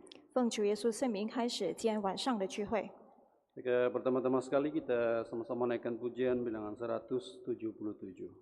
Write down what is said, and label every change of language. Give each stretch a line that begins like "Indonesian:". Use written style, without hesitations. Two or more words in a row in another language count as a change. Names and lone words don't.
Chinese: 奉主耶稣圣名开始今天晚上的聚会。
Malay: Pertama-tama sekali kita sama-sama naikkan pujian bilangan 177.